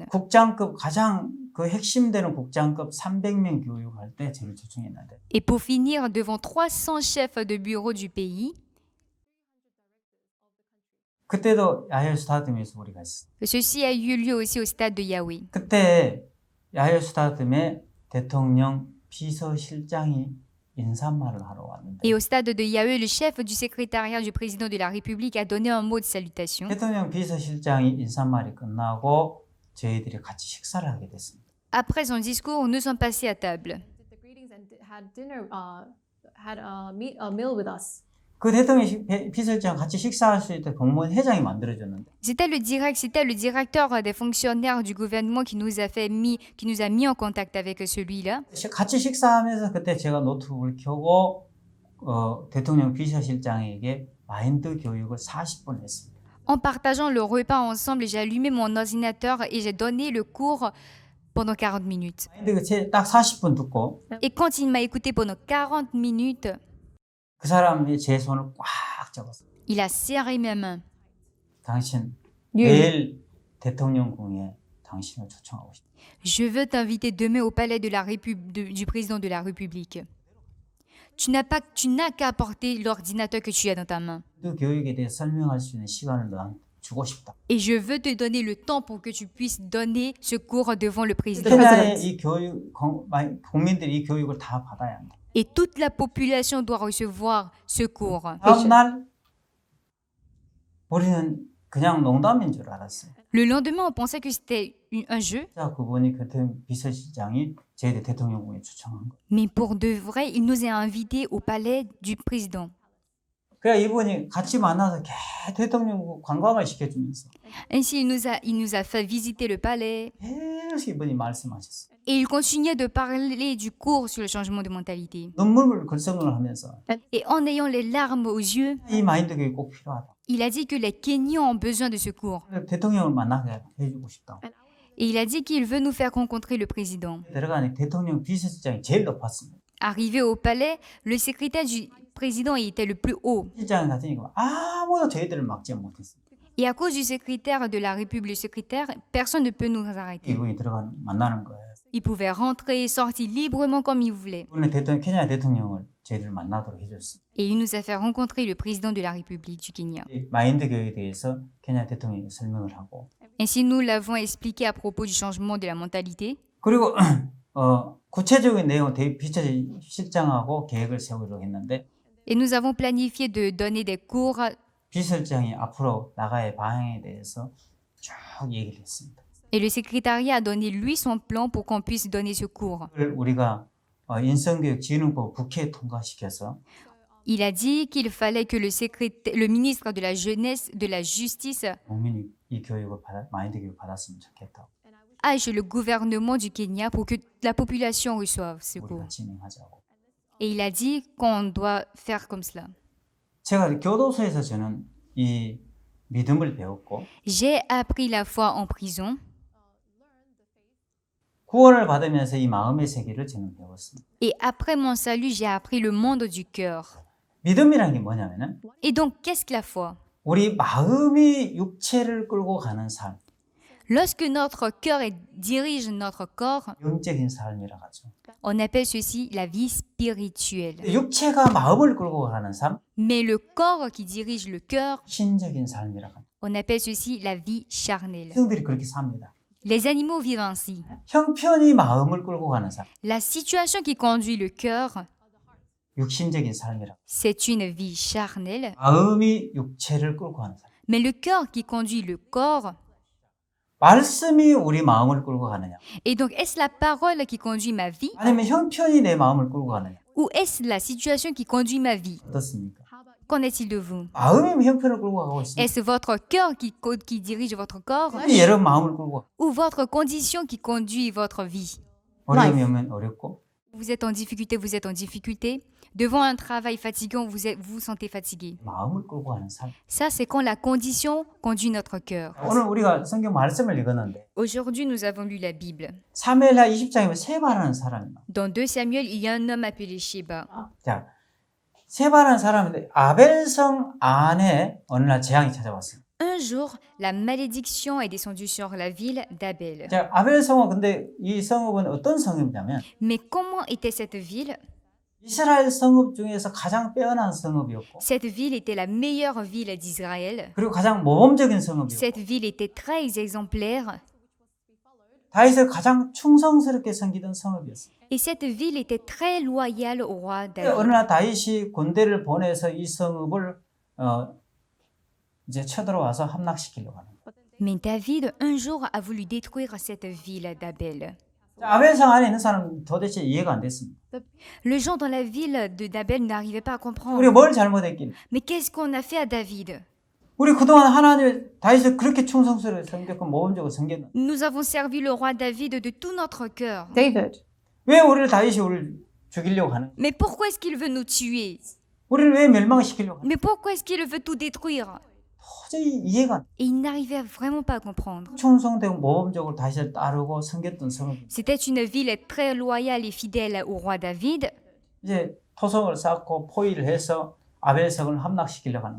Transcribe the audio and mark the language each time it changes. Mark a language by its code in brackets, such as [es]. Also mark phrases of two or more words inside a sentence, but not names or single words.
[ko] 국장급 가장 그 핵심되는 국장급 300명 교육할 때 저를 초청했는데 [fr] Et pour finir, devant 300 chefs de bureau du pays, [ko] 그때도 야헬 스타디움에서 우리가 있었어요. [fr] ceci a eu lieu aussi au stade de Yahweh. [ko] 그때 야헬 스타디움에 대통령 비서실장이 인사말을 하러 왔는데 [fr] Et au stade de Yahweh, le chef du secrétariat du président de la République a donné un mot de salutation. [ko] 대통령 비서실장이 인사말이 끝나고 저희들이 같이 식사를 하게 됐습니다. [fr] Après son discours, nous sommes passés à table. [en] Did the greetings and had dinner, had a meal with us. [ko] 그 대통령 비서실장 같이 식사할 수 있도록 공무원 회장이 만들어줬는데 [fr] C'était le directeur des fonctionnaires du gouvernement qui nous a mis en contact avec celui-là. [ko] 같이 식사하면서 그때 제가 노트북을 켜고 대통령 비서실장에게 마인드 교육을 40분 했습니다. [fr] En partageant le repas ensemble, j'ai allumé mon ordinateur et j'ai donné le cours pendant 40 minutes. [ko] 마인드 딱 40분 듣고 [fr] Et quand il m'a écouté pendant 40 minutes, [ko] 그 사람이 제 손을 꽉 잡았어요. [fr] il a serré mes mains. [ko] 당신 [en] You, [ko] 내일 대통령궁에 당신을 초청하고 싶다. [fr] Je veux t'inviter demain au palais du président de la République. Tu n'as qu'à apporter l'ordinateur que tu as dans ta main. [ko] 그 교육에 대해 설명할 수 있는 시간을 너한테 주고 싶다. [fr] Et je veux te donner le temps pour que tu puisses donner ce cours devant le président. [ko] 케냐의 이 교육 국민들이 이 교육을 다 받아야 한다. [fr] Et toute la population doit recevoir ce cours. [ko] 다음 날 우리는 그냥 농담인 줄 알았어요. [fr] Le lendemain, on pensait que c'était un jeu, [ko] 자, 그분이 그때 비서실장이 저희들 대통령궁에 초청한 거. [fr] mais pour de vrai, il nous a invités au palais du président. [ko] 그래 이분이 같이 만나서 대통령 관광을 시켜주면서 [fr] Ainsi, il nous a fait visiter le palais [ko] 계속 이분이 말씀하셨어요. [fr] et il continuait de parler du cours sur le changement de mentalité. [ko] 눈물을 글썽을 하면서 [fr] Et en ayant les larmes aux yeux, [ko] 이 마인드 교육이 꼭 필요하다. [fr] il a dit que les Kenyans ont besoin de ce cours. [ko] 대통령을 만나게 해주고 싶다. [fr] Et il a dit qu'il veut nous faire rencontrer le président. [ko] 들어가니 대통령 비서실장이 제일 높았습니다. [fr] Arrivé au palais, le secrétaire du président était le plus haut. [ko] 실장이 갔으니까 아무도 저희들을 막지 못했어요. [fr] Et à cause du secrétaire de la République, le secrétaire, personne ne peut nous arrêter. [ko] 이분이 들어가 만나는 거예요. [fr] Il pouvait rentrer et sortir librement comme il voulait. [ko] 오늘 케냐 대통령을 저희들 만나도록 해줬어요. [fr] Et il nous a fait rencontrer le président de la République du Kenya. [ko] 이 마인드 교육에 대해서 케냐 대통령이 설명을 하고 [fr] Ainsi, nous l'avons expliqué à propos du changement de la mentalité. [ko] 그리고 구체적인 내용 비서실장하고 계획을 세우기로 했는데 [fr] Et nous avons planifié de donner des cours. [ko] 비서실장이 앞으로 나가의 방향에 대해서 쭉 얘기를 했습니다. [fr] Et le secrétariat a donné lui son plan pour qu'on puisse donner ce cours. [ko] 그걸 우리가 인성교육진흥법 국회에 통과시켜서 [fr] Il a dit qu'il fallait que le ministre de la Jeunesse, de la Justice, [ko] 국민이 이 교육을 마인드 교육 받았으면 좋겠다고 [fr] aille chez le gouvernement du Kenya pour que la population reçoive ce [ko] 우리가 [fr] cours. [ko] 진행하자고. [fr] Et il a dit qu'on doit faire comme cela. [ko] 제가 교도소에서 저는 이 믿음을 배웠고 [fr] J'ai appris la foi en prison [ko] 구원을 받으면서 이 마음의 세계를 저는 배웠습니다. [fr] et après mon salut, j'ai appris le monde du cœur. [ko] 믿음이라는 게 뭐냐면은 [fr] Et donc, qu'est-ce que la foi? [ko] 우리 마음이 육체를 끌고 가는 삶, [fr] Lorsque notre cœur dirige notre corps, [ko] 영적인 삶이라 하죠. [fr] on appelle ceci la vie spirituelle. [ko] 육체가 마음을 끌고 가는 삶, [fr] Mais le corps qui dirige le cœur, [ko] 신적인 삶이라 합니다. [fr] on appelle ceci la vie charnelle. [ko] 성들이 그렇게 삽니다. [fr] Les animaux vivent ainsi. [ko] 형편이 마음을 끌고 가는 삶, [fr] La situation qui conduit le cœur, [ko] 육신적인 삶이라. [fr] c'est une vie charnelle. [ko] 마음이 육체를 끌고 가는 삶. [fr] Mais le cœur qui conduit le corps, [ko] 말씀이 우리 마음을 끌고 가느냐? [fr] et donc est-ce la parole qui conduit ma vie [ko] 아니면 형편이 내 마음을 끌고 가느냐? [fr] ou est-ce la situation qui conduit ma vie? [ko] 어떻습니까? [fr] Qu'en est-il de vous? [ko] 마음이 형편을 끌고 가고 있습니다. [fr] Est-ce votre cœur qui dirige votre corps [ko] 여러분 마음을 끌고 가. [fr] ou votre condition qui conduit votre vie? [ko] 어려움이 오면 어렵고 [fr] Vous êtes en difficulté. Devant un travail fatigant, vous vous sentez fatigué. [ko] 마음을 끌고 가는 삶. [fr] Ça, c'est quand la condition conduit notre cœur. [ko] 오늘 우리가 성경 말씀을 읽었는데 [fr] Aujourd'hui, nous avons lu la Bible. [ko] 사무엘하 20장에 세바라는 사람이 나와요. [fr] Dans 2 Samuel, il y a un homme appelé Sheba. [ko] 자, 세바라는 사람인데 아벨성 안에 어느 날 재앙이 찾아왔어요. [fr] Un jour, la malédiction est descendue sur la ville d'Abel. [ko] 자, 아벨성은 근데 이 성읍은 어떤 성읍이냐면 [fr] Mais comment était cette ville? [ko] 이스라엘 성읍 중에서 가장 빼어난 성읍이었고 [fr] Cette ville était la meilleure ville d'Israël. [ko] 그리고 가장 모범적인 성읍이었고 [fr] Cette ville était très exemplaire. [ko] 다윗을 가장 충성스럽게 섬기던 성읍이었어요. [fr] Et cette ville était très loyale au roi [ko] 근데 어느 [fr] David. [ko] 날 다윗이 군대를 보내서 이 성읍을 이제 쳐들어와서 함락시키려고 하는 거예요. [fr] Mais David, un jour, a voulu détruire cette ville d'Abel. [ko] 자, 아벨성 안에 있는 사람은 도대체 이해가 안 됐습니다. [fr] Les gens dans la ville d'Abel n'arrivaient pas à [ko] 우리가 [fr] comprendre. [ko] 뭘 잘못했길래? [fr] Mais qu'est-ce qu'on a fait à David? [ko] 우리 그동안 하나님 다윗을 그렇게 충성스럽게 섬겼고 모범적으로 섬겼는데 [fr] Nous avons servi le roi David de tout notre cœur. David. [ko] 왜 다윗이 우리를 죽이려고 하는 거예요? [fr] Mais pourquoi est-ce qu'il veut nous tuer? [ko] 우리를 왜 멸망시키려고 하는 [fr] Mais pourquoi est-ce qu'il veut tout détruire? [ko] 거예요? 도저히 이해가 안 돼요. [fr] Et il n'arrivait vraiment pas à comprendre. [ko] 충성되고 모범적으로 다윗을 따르고 섬겼던 성읍. [fr] C'était une ville très loyale et fidèle au roi David, [ko] 이제 토성을 쌓고 포위를 해서 아벨성을 함락시키려고 하는 거예요.